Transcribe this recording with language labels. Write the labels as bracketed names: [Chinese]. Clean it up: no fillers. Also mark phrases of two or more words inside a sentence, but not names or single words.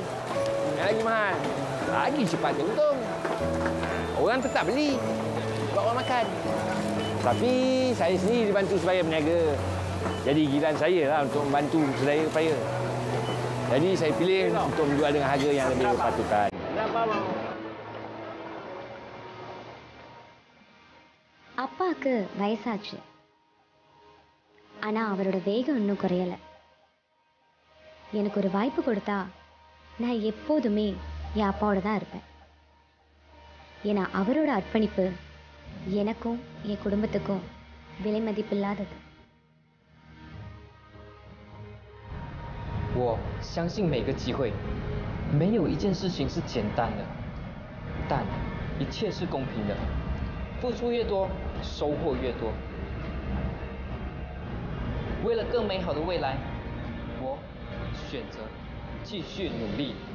[Malay] Yang lagi mahal. Lagi cepat untung. Orang tetap beli. Buat orang makan. Tapi saya sendiri dibantu supaya berniaga. Jadi giliran saya lah untuk membantu saudara supaya. Jadi saya pilih untuk menjual dengan harga yang lebih berpatutan. [Tamil] அப்பாவுக்கு வயசாச்சு. ஆனா அவரோட வேகம் இன்னும் குறையல. எனக்கு ஒரு வாய்ப்பு கொடுத்தா நான் எப்போதுமே என் அப்பாவோட தான் இருப்பேன். ஏன்னா அவரோட அர்ப்பணிப்பு எனக்கும் என் குடும்பத்துக்கும் விலை மதிப்பில்லாதது. [Chinese] 我相信每个机会，没有一件事情是简单的，但一切是公平的。付出越多，收获越多。为了更美好的未来，我选择继续努力。